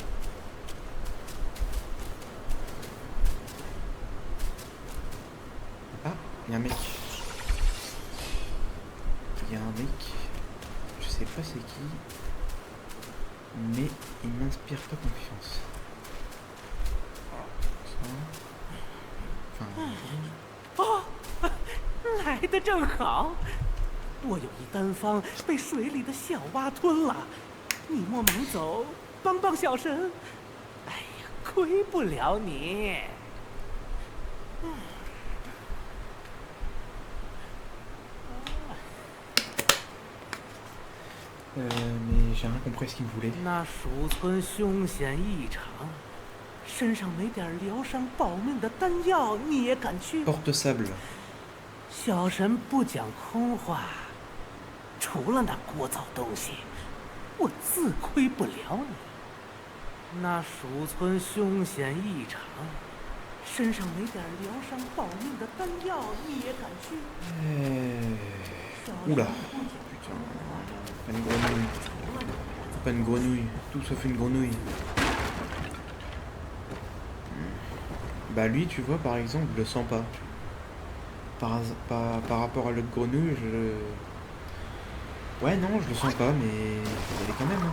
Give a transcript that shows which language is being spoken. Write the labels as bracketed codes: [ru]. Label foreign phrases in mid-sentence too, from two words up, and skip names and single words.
[fr] Ah, il y a un mec. Il y a un mec. Je sais pas c'est qui. Mais il m'inspire pas confiance. [zh] 哦，来的正好，我有一单方被水里的小蛙吞了，你莫忙走，帮帮小神。哎呀，亏不了你。 [fr] Mais j'ai rien compris ce qu'il me voulait. [zh] 那鼠村凶险异常，身上没点疗伤保命的丹药，你也敢去？ [fr] Porte sable. [zh] 小神不讲空话，除了那聒噪东西，我自亏不了你。那鼠村凶险异常，身上没点疗伤保命的丹药，你也敢去？ [fr] Oula. Putain. Pas une grenouille. Pas une grenouille. Tout sauf une grenouille. Bah lui, tu vois, par exemple, je le sens pas. Par rapport à l'autre grenouille, Ouais, non, je le sens pas, mais faut y aller quand même.